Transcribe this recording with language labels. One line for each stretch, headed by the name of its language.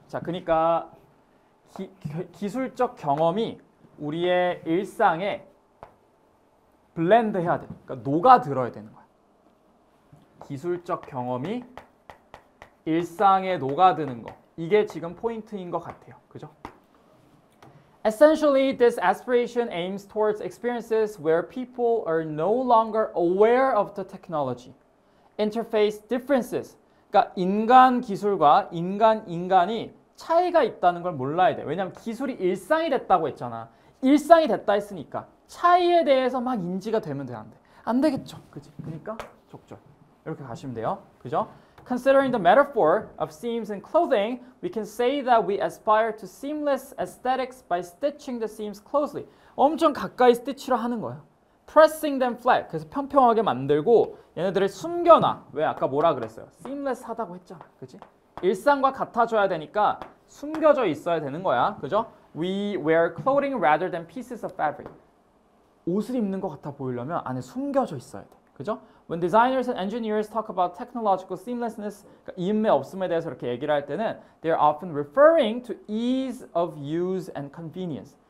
Korean: 자, 그러니까 기술적 경험이 우리의 일상에 블렌드 해야 돼. 그러니까 녹아들어야 되는 거야. 기술적 경험이 일상에 녹아드는 거. 이게 지금 포인트인 것 같아요. 그죠?
English: Essentially, this aspiration aims towards experiences where people are no longer aware of the technology. Interface differences.
Korean: 그러니까 인간 기술과 인간이 차이가 있다는 걸 몰라야 돼. 왜냐하면 기술이 일상이 됐다고 했잖아. 일상이 됐다 했으니까 차이에 대해서 막 인지가 되면 돼, 안 돼? 안 되겠죠. 그지? 그러니까 적절. 이렇게 가시면 돼요. 그죠?
English: Considering the metaphor of seams in clothing, we can say that we aspire to seamless aesthetics by stitching the seams closely.
Korean: 엄청 가까이 스티치를 하는 거예요.
English: Pressing them flat.
Korean: 그래서 평평하게 만들고 얘네들을 숨겨놔. 왜? 아까 뭐라 그랬어요? seamless 하다고 했잖아. 그지? 일상과 같아져야 되니까 숨겨져 있어야 되는 거야. 그죠?
English: We wear clothing rather than pieces of fabric.
Korean: 옷을 입는 것 같아 보이려면 안에 숨겨져 있어야 돼. 그죠?
English: When designers and engineers talk about technological seamlessness,
Korean: 그러니까 이음매 없음에 대해서 이렇게 얘기를 할 때는
English: they're often referring to ease of use and convenience.